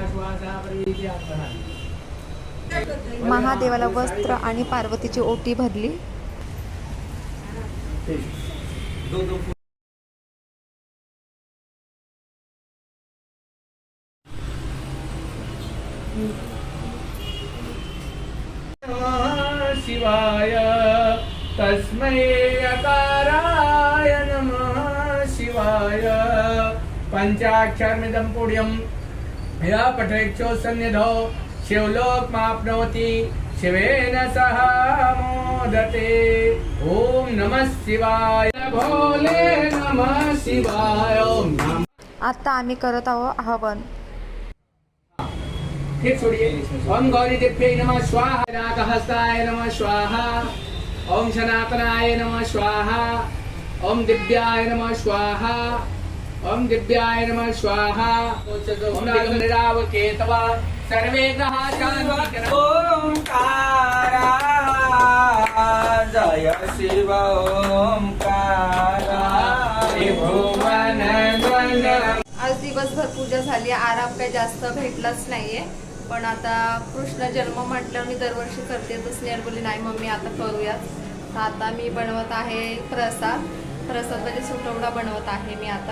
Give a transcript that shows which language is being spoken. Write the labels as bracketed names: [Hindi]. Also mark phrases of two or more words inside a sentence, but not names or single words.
[Marathi] महादेवाला वस्त्र आणि पार्वतीची ओटी भरली। [Sanskrit] शिवाय तस्मै अकाराय नमः शिवाय। पंचाक्षरमिदं पुण्यं या पठेच्छो सन्निधौ शिवलोकमाप्नोति शिवेन सह मोदते. ओम नमः शिवाय. भोले नमः शिवाय. ओम नमः. [Marathi] आता आम्ही करत आहोत हवन. [Hindi] फिर छोड़िए. [Sanskrit] ओम गौरी देव्यै नमः स्वाहा. नागहस्ताय नमः स्वाहा. ओम सनातनाय नमः स्वाहा. ओम दिव्याय नमः स्वाहा. ओम दिव्याय नमः स्वाहा. ओम निरावकेतव सर्वे ग्रहा शांति. [Hindi] ओंकारा जय शिव ओंकारा भुवन [Marathi] आज दिवसभर पूजा झाली. आराम काही जास्त भेटलाच नाहीये. पण आता कृष्ण जन्म म्हटल्यावर मी दरवर्षी करते, तर स्नेहल बोलली नाही मम्मी आता करूयात. तर आता मी बनवत आहे प्रसाद. प्रसाद म्हणजे सुटवडा बनवत आहे मी आता.